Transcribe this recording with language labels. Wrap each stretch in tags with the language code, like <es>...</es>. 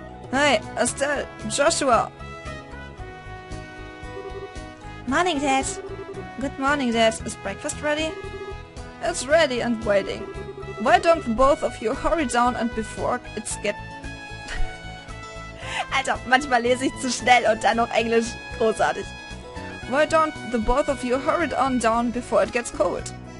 <en>Hey, Estelle, Joshua! Morning, Dad. Good morning, Dad. Is breakfast ready? It's ready and waiting. Why don't both of you hurry down and before it's get...</en> <de>Alter, manchmal lese ich zu schnell und dann noch Englisch. Großartig.</de> <en>Why don't the both of you hurry on down before it gets cold?</en>